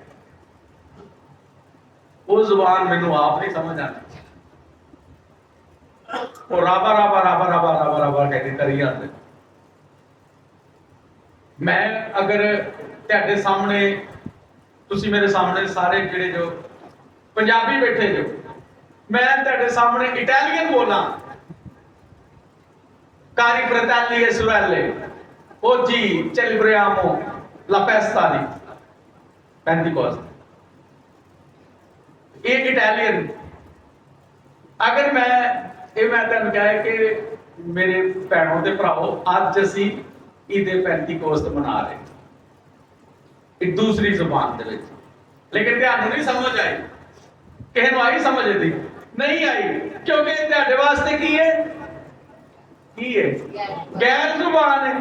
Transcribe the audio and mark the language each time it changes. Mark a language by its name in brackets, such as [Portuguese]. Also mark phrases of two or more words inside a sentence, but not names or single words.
[Punjabi] ਉਹ ਜ਼ੁਬਾਨ ਮੈਨੂੰ ਆਪ ਨਹੀਂ ਸਮਝ ਆਉਂਦੀ, ਉਹ ਰਾਬਾ ਰਾਬਾ ਰਾਬਾ ਰਾਬਾ ਰਾਬਾ ਰਾਬਾ ਕਹਿ ਕੇ ਕਰੀ ਜਾਂਦੇ। ਮੈਂ ਅਗਰ ਤੁਹਾਡੇ ਸਾਹਮਣੇ, ਤੁਸੀਂ ਮੇਰੇ ਸਾਹਮਣੇ ਸਾਰੇ ਜਿਹੜੇ ਜੋ ਪੰਜਾਬੀ ਬੈਠੇ ਜੋ, [Hindi] मैं तेरे सामने इटालियन बोला, [Italian] cari fratelli e sorelle, oggi celebriamo la festa di Pentecoste। [Punjabi] ਏਕ ਇਟਾਲੀਅਨ, ਅਗਰ ਮੈਂ ਤੇਨ ਕਹਾ ਕਿ ਮੇਰੇ ਭੈਣੋਂ ਕੇ ਭਰਾਓ ਅੱਜ ਅਸੀ ਈਦ ਪੇਂਟੀਕੋਸਟ ਮਨਾ ਰਹੇ, ਏਕ ਦੂਸਰੀ ਜ਼ੁਬਾਨ ਦੇ ਵਿਚ, ਲੇਕਿਨ ਧਿਆਨ ਨਹੀਂ ਸਮਝ ਆਈ, ਕਿਸੀ ਕੋ ਆਈ ਸਮਝ ਦੀ ਨਹੀਂ ਆਈ, ਕਿਉਂਕਿ ਤੇਰੇ ਵਾਸਤੇ ਕੀ ਹੈ ਗੈਰ ਜ਼ੁਬਾਨ ਹੈ।